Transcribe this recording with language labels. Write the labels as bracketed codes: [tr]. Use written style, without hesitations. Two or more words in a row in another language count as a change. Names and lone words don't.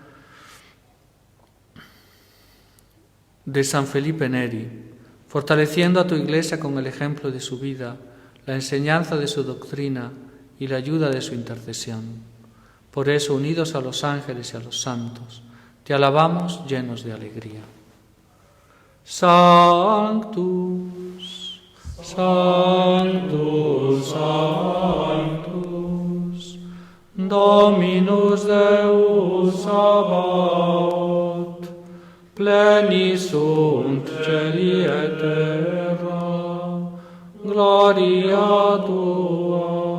[es] de San Felipe Neri, fortaleciendo a tu Iglesia con el ejemplo de su vida, la enseñanza de su doctrina y la ayuda de su intercesión. Por eso, unidos a los ángeles y a los santos, te alabamos llenos de alegría. [la] Sanctus, Sanctus, Sanctus, Dominus Deus Sabaoth, plenis sunt celi et terra, gloria tua.